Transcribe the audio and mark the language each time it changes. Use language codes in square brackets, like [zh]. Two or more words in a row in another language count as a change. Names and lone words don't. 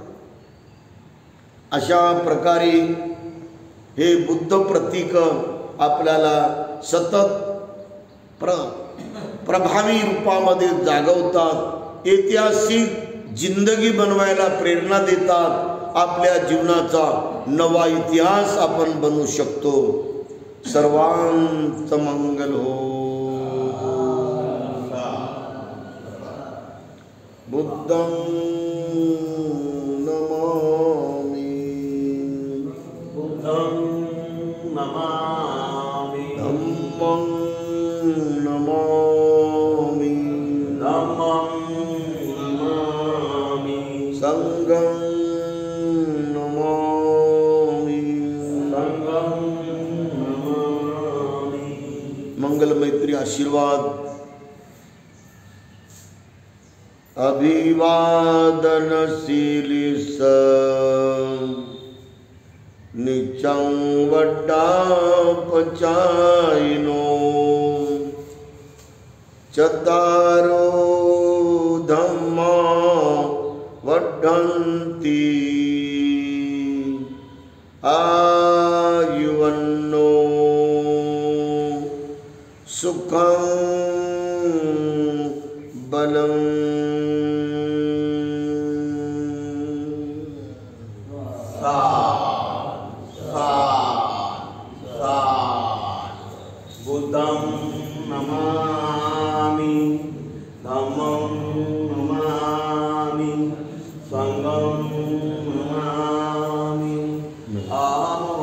[mr] अशा प्रकारे हे बुद्ध प्रतीक आपल्याला सतत प्रभावी रूपामध्ये जागवतात, ऐतिहासिक जिंदगी बनवायला प्रेरणा देतात. आपल्या जीवनाचा नवा इतिहास आपण बनवू शकतो. सर्वांचं मंगल हो. [pi] बुद्धं नमामि, बुद्धं नमामि, धम्मं नमामि, धम्मं नमामि, संघं नमामि, संघं नमामि. [mr] मंगल मैत्री आशीर्वाद. [pi] अभिवादनशीलिस निचं वड्डापचायिनो चतारो धम्मा वड्डन्ति आयुवन्नो सुखं बलं. बुद्धं नमामि, धम्मं नमामि, संघं नमामि.